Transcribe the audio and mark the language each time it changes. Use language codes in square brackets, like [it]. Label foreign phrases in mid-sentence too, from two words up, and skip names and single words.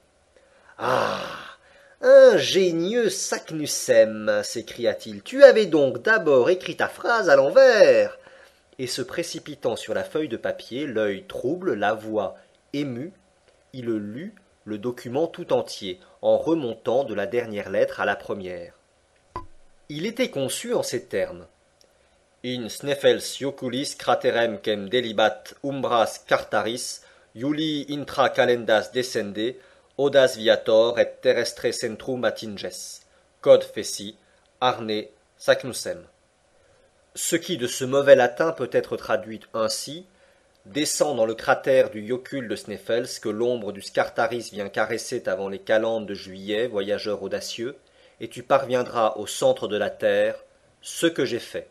[fr] Ah, ingénieux Saknussemm, s'écria-t-il, tu avais donc d'abord écrit ta phrase à l'envers. Et se précipitant sur la feuille de papier, l'œil trouble, la voix émue, il lut le document tout entier, en remontant de la dernière lettre à la première. Il était conçu en ces termes. [la] In sneffels ioculis craterem quem delibat umbras cartaris, iuli intra calendas descende, audas viator et terrestre centrum attinges. Cod feci, Arne Saknussemm. [fr] Ce qui de ce mauvais latin peut être traduit ainsi, descends dans le cratère du Yocul de Sneffels que l'ombre du Scartaris vient caresser avant les calendes de juillet, voyageur audacieux, et tu parviendras au centre de la terre, ce que j'ai fait.